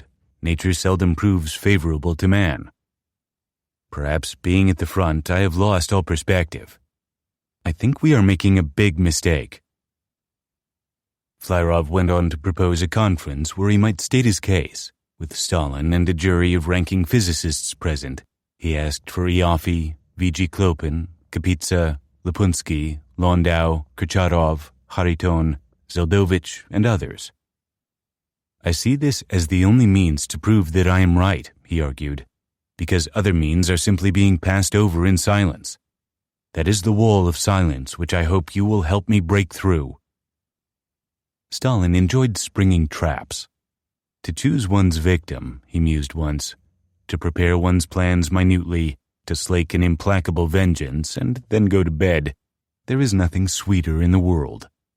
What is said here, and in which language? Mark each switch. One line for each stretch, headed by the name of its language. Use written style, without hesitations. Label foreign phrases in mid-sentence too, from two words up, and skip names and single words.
English: Nature seldom proves favorable to man. Perhaps being at the front, I have lost all perspective. I think we are making a big mistake. Flyrov went on to propose a conference where he might state his case. With Stalin and a jury of ranking physicists present, he asked for Ioffe, V.G. Klopin, Kapitsa, Lapunsky, Landau, Kurchatov, Hariton, Zeldovich, and others. I see this as the only means to prove that I am right, he argued, because other means are simply being passed over in silence. That is the wall of silence which I hope you will help me break through. Stalin enjoyed springing traps. To choose one's victim, he mused once, to prepare one's plans minutely, to slake an implacable vengeance, and then go to bed, there is nothing sweeter in the world.